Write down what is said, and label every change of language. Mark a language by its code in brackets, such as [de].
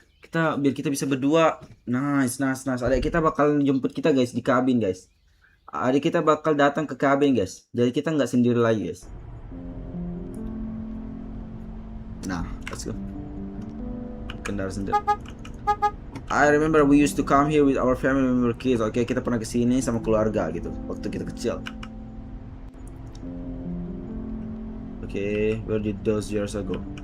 [id] Biar kita bisa berdua. [en] Nice. [id] Adik kita bakal jemput kita guys di kabin guys. Adik kita bakal datang ke kabin guys. Jadi kita nggak sendiri lagi guys. Nah, [en] let's go. [id] Kendaraan sendiri. [en] I remember we used to come here with our family when we were kids. [id] Oke, kita pernah kesini sama keluarga gitu waktu kita kecil. [en] Oke, where did those years ago?